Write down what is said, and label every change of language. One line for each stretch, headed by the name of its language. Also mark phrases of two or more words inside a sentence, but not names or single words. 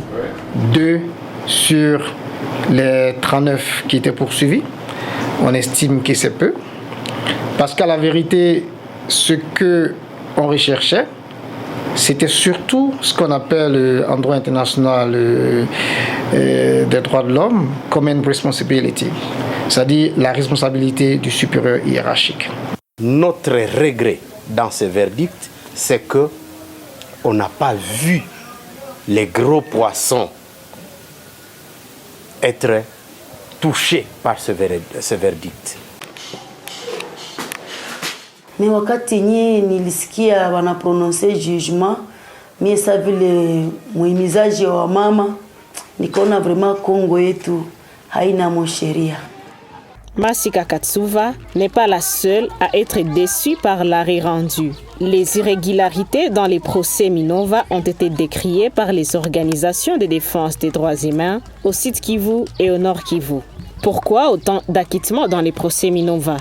French: 2 sur les 39 qui étaient poursuivis, on estime que c'est peu. Parce qu'à la vérité, ce qu'on recherchait, c'était surtout ce qu'on appelle en droit international des droits de l'homme
English: common responsibility,
French: c'est-à-dire la responsabilité du supérieur hiérarchique. Notre regret dans ce verdict, c'est qu'on n'a pas vu les gros poissons être touchés par ce verdict.
Swahili: Mais wakati nye nilisikia wanaprononce jugement, mie sa vile muhimizaji wa mama, nikaona vraiment Kongo yetu haina sheria.
French: Masika Katsuva n'est pas la seule à être déçue par l'arrêt rendu. Les irrégularités dans les procès Minova ont été décriées par les organisations de défense des droits humains au Sud Kivu et au Nord Kivu. Pourquoi autant d'acquittements dans les procès Minova?